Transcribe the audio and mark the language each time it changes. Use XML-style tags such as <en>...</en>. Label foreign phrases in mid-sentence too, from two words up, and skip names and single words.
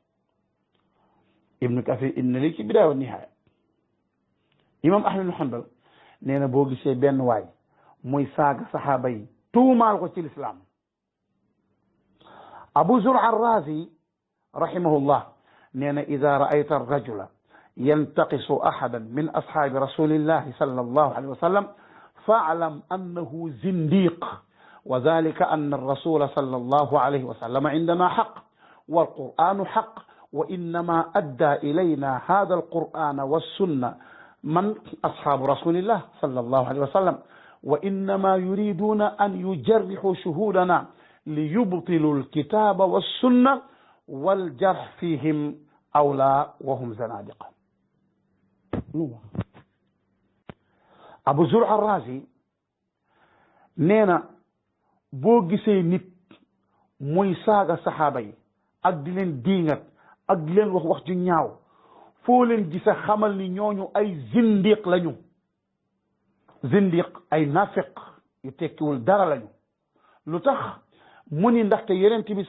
<wo>ibnu Kathir indi na li ci bidaaya wa nihaaya imam Ahmed ibn Hanbal nee na boo gisee benn waay muy saaga saxaaba yi tuumaal ko ci lislaam</wo> <ar>Abu Zur'a ar-Razi rahimahullah</ar> <wo>nee na</wo> <ar>إذا رأيت الرجل ينتقص أحدا من أصحاب رسول الله صلى الله عليه وسلم فاعلم أنه زنديق وذلك أن الرسول صلى الله عليه وسلم عندنا حق والقرآن حق وإنما أدى إلينا هذا القرآن والسنة من أصحاب رسول الله صلى الله عليه وسلم وإنما يريدون أن يجرحوا شهودنا ليبطلوا الكتاب والسنة والجرح فيهم أولى وهم زنادقة</ar> <wo>Abu Zur'a ar-Razi nee na boo gisee nit muy saaga saxaaba yi ak di leen diingat ak di leen wax wax ju ñaaw foo leen gisa xamal ni ñooñu ay zindiq lañu zindiq ay nafiq yu tekkiwul dara lañu lu tax mu ni ndaxte yonent bi</wo>